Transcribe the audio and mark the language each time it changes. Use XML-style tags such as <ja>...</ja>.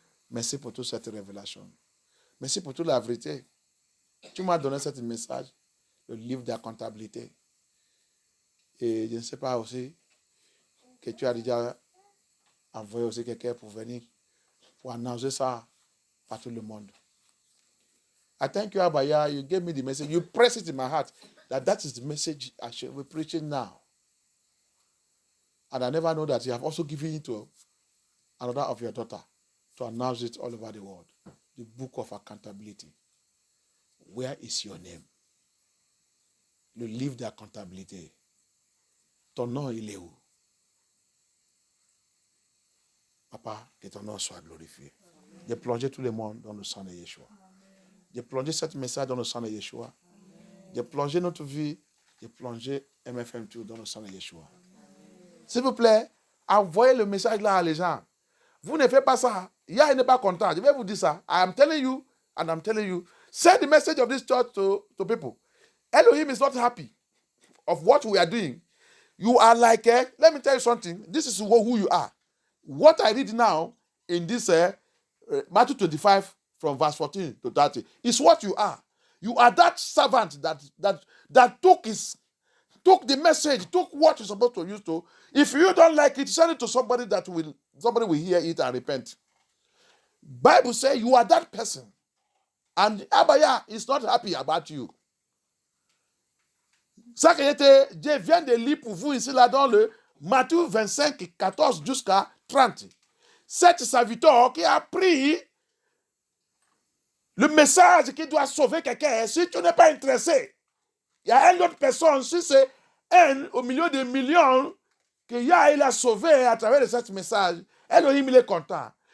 <fr>Merci pour toute cette révélation. Merci pour toute la vérité. Tu m'as donné ce message, le livre de la comptabilité. Et je ne sais pas aussi que tu as déjà envoyé aussi quelqu'un pour venir, pour annoncer ça à tout le monde.</fr> <en>I thank you, Abaya. You gave me the message. You press it in my heart that is the message I should be preaching now. And I never know that you have also given it to another of your daughter to announce it all over the world. The book of accountability. Where is your name?</en> <fr>Le livre d'accountabilité. Ton nom, il est où? Papa, que ton nom soit glorifié. J'ai plongé tout le monde dans le sang de Yeshua. J'ai plongé ce message dans le sang de Yeshua. J'ai plongé notre vie. J'ai plongé MFM2 dans le sang de Yeshua. S'il vous plaît, envoyez le message là à les gens. Vous ne faites pas ça. Yah n'est pas content. Je vais vous dire ça.</fr> <en>I am telling you, and I'm telling you, send the message of this church to people. Elohim is not happy of what we are doing. You are like, let me tell you something. This is who you are. What I read now in this Matthew 25 from verse 14 to 30 is what you are. You are that servant that took the message, took what you're supposed to use to. If you don't like it, send it to somebody somebody will hear it and repent. Bible says you are that person. And Abaya is not happy about you.</en> <fr>Ça que je viens de lire pour vous ici là dans le Matthieu 25, 14 jusqu'à 30. Cet serviteur qui a pris le message qui doit sauver quelqu'un, si tu n'es pas intéressé, il y a une autre personne, si c'est un au milieu des millions que Yah il a sauvé à travers ce message, Elohim il est content.</fr>